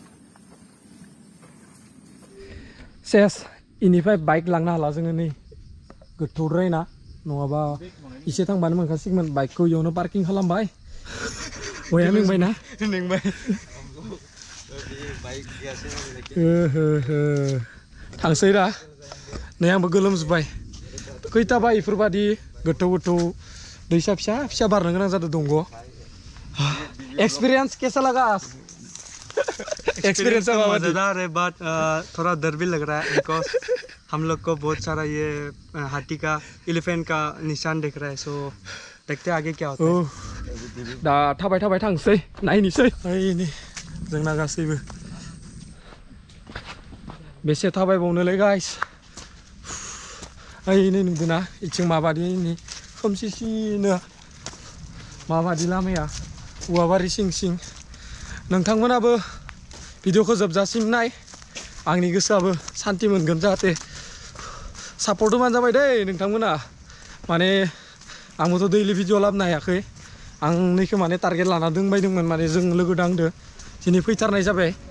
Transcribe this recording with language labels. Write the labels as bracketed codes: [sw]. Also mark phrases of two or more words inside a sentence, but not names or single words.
[brx] सेस इनिफ्राय बाइक लांनो हाला जोङो नै गोथौद्राय ना नङाबा एसे थांबानो मोनखासिगोन बाइकखौ इयावनो पार्किं खालामबाय बया नोंबाय ना नोंबाय थांसै दा नै आंबो गोलोमजोब्बाय खैथाबा इफोरबादि गोथौ गोथौ दैसा फिसा फिसा बारनो गोनां जादों दंग एक्सपीरियंस कैसा लगा एक्सपीरियंस [hi] मजेदार है बट थोड़ा डर भी लग रहा है बिकॉज हम लोग को बहुत सारा ये हाथी का एलिफेंट का निशान दिख रहा है सो देखते आगे क्या होता है [brx] दा थाबाय थाबाय थांसै नायनोसै ओइ नै जोंना गासैबो बेसे थाबायबावनोलै गाइस ओइ नै नुदोंना इथिं माबादि नै खोमसिसिनो माबादि लामाया औवाबारि सिं सिं नोंथांमोनाबो भिडिअखौ जोबजासिम नाय आंनि गोसोआबो सान्ति मोनगोन जाहाथे सापर्ट होबानो जाबाय दै नोंथांमोना माने आंबोथ' दैलि भिडिअ लाबोनो हायाखै आं नैखौ माने टारगेट लाना दोंबायदोंमोन माने जों लोगो दांदो दिनै फैथारनाय जाबाय